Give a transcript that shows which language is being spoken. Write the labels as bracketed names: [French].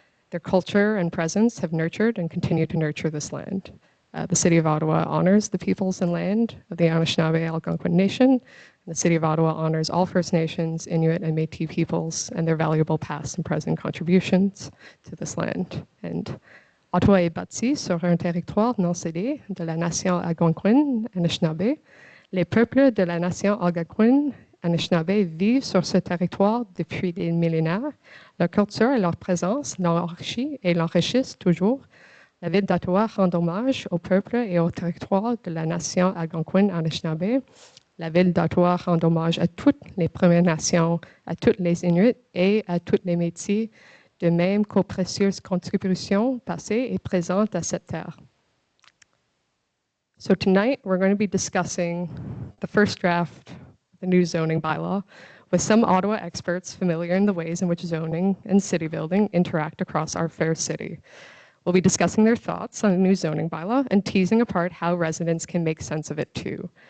[English] Their culture and presence have nurtured and continue to nurture this land. The City of Ottawa honors the peoples and land of the Anishinaabe Algonquin Nation. And the City of Ottawa honors all First Nations, Inuit, and Métis peoples and their valuable past and present contributions to this land. [French] And Ottawa est bâtie sur un territoire non cédé de la nation algonquine Anishinaabe. Les peuples de la nation algonquine Anishinaabe vivent sur ce territoire depuis des millénaires. Leur culture et leur présence l'enrichissent et l'enrichissent toujours. La ville d'Ottawa rend hommage au peuple et au territoire de la nation algonquine Anishinaabe. La ville d'Ottawa rend hommage à toutes les Premières Nations, à toutes les Inuits et à toutes les Métis, de même qu'aux précieuses contributions passées et présentes à cette terre. [English] So tonight we're going to be discussing the first draft the new zoning bylaw with some Ottawa experts familiar in the ways in which zoning and city building interact across our fair city. We'll be discussing their thoughts on the new zoning bylaw and teasing apart how residents can make sense of it too.